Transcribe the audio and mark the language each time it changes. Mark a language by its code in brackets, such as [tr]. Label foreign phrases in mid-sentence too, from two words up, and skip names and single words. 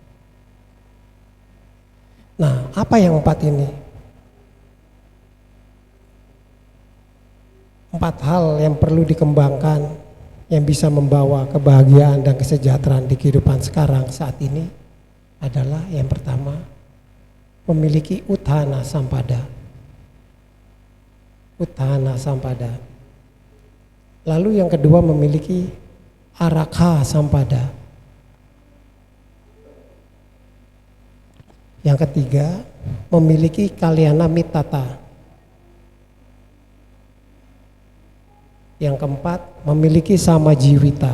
[id] Nah, apa yang 4 ini? 4 hal yang perlu dikembangkan yang bisa membawa kebahagiaan dan kesejahteraan di kehidupan sekarang saat ini adalah yang pertama, memiliki [pi] uthana sampada. Uthana sampada. [id] Lalu yang kedua, memiliki [pi] arakha sampada. [id] Yang ketiga, memiliki [pi] kalyana mittata. [id] Yang keempat, memiliki samajiwita.